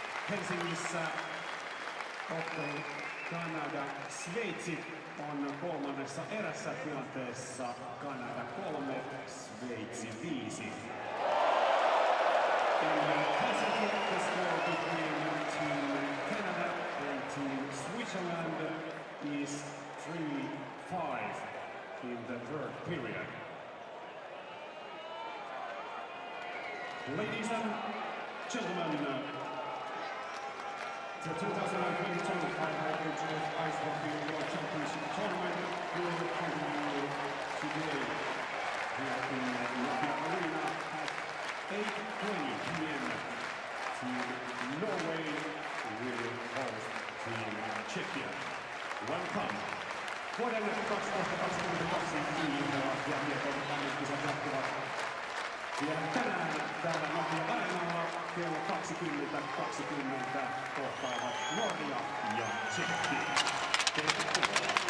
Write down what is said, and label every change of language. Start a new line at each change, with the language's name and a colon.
Finnish: Helsingissä ottelu Kanada-Sveitsi on kolmannessa erässä tilanteessa Kanada 3, Sveitsi 5.
English: In Helsinki, the score between Team Canada and Team Switzerland is 3-5 in the third period. Ladies and gentlemen, the 2022 IIHF Ice Hockey World Championship Tournament will continue today here in Nokia Arena at 8:20 p.m. Team Norway will host Team Czechia. Welcome.
Finnish: Vuoden 2022 IIHF kisat jatkuvat. Ja tänään täällä Nokia Areenalla kello 20:20 kohtaavat Norja ja Tsekki. Tervetuloa.